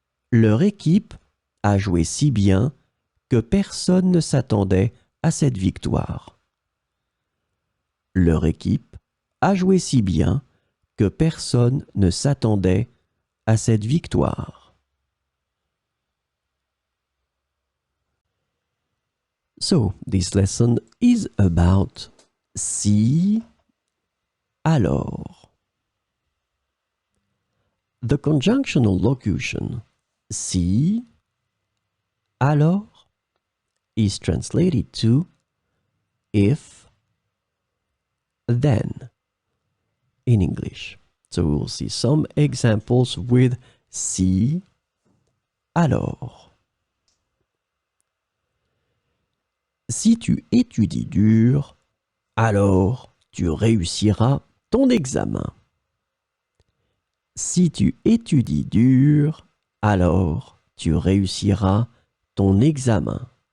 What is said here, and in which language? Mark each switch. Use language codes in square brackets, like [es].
[fr] Leur équipe a joué si bien que personne ne s'attendait à cette victoire. Leur équipe a joué si bien que personne ne s'attendait à cette victoire. [en] So, this lesson is about si, alors. The conjunctional locution si, alors is translated to if, then in English. So we will see some examples with si, alors. [fr] Si tu étudies dur, alors tu réussiras ton examen. Si tu étudies dur, alors tu réussiras ton examen.